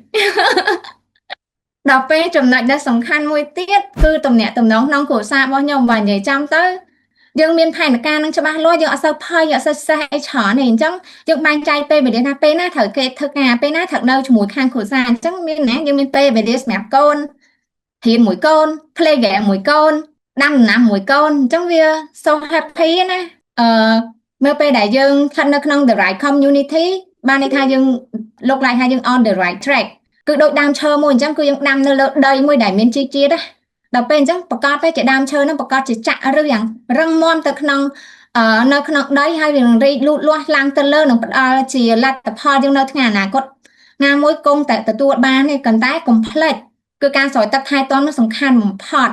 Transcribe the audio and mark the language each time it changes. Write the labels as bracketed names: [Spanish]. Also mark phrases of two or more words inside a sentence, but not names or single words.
[Khmer] ដល់ពេលចំណុចដែលសំខាន់មួយទៀតគឺទំនាក់ទំនងក្នុងគ្រួសាររបស់ខ្ញុំបើនិយាយចំទៅយើងមានផែនការនឹងច្បាស់លាស់យើងអត់សូវភ័យអត់សូវសេះអីច្រើនទេអញ្ចឹងយើងបែងចែកពេលវេលាថាពេលណាត្រូវ គេធ្វើការពេលណាត្រូវនៅជាមួយខាងគ្រួសារអញ្ចឹងមានណាយើងមានពេលវេលាសម្រាប់កូនរៀនមួយកូន [English] play game [Khmer] មួយកូនដាំដំណាំមួ យកូនអញ្ចឹងវា [English] so happy [Khmer] ណាមើលពេលដែលយើងស្ថិតនៅក្នុង [English] the right community [Khmer] បានន័យថាយើងលោកឡៃថាយើង [English] on the right track [Khmer] គឺដូចដើមឈើមួយអញ្ចឹងគឺយើងដាំនៅលើដីមួយដែលមានជីជាតិណាដល់ពេលអញ្ចឹងប្រកាសទៅជាដើមឈើហ្នឹងប្រកាសជាចាក់ឬយ៉ាងរឹងមាំទៅក្នុងនៅក្នុងដីហើយវានឹងរីកលូតលាស់ឡើងទៅលើនឹងផ្ដល់ជាលទ្ធផលយើងនៅថ្ងៃអនាគតណាមួយគង់តែទទួលបានទេប៉ុន្តែកុំភ្លេចគឺការស្រោចទឹកថែទាំនោះសំខាន់បំផុត